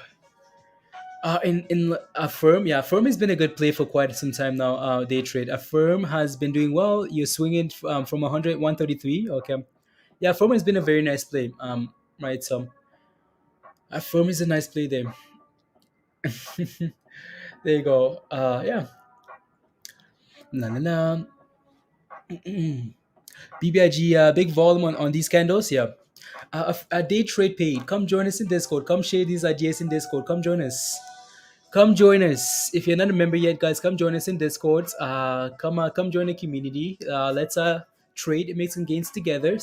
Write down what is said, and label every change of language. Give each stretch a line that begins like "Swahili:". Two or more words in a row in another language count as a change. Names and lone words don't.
English: In a firm, yeah, firm has been a good play for quite some time now. Day trade. A firm has been doing well. You're swinging from 100 133. Okay, yeah, firm has been a very nice play. Right. So a firm is a nice play there. There you go. Yeah. Na na na. BBIG, big volume on these candles. Yeah. A day trade paid. Come join us in Discord. Come share these ideas in Discord. Come join us. Come join us. If you're not a member yet, guys, come join us in Discord. Come join the community. Let's trade and make some gains together.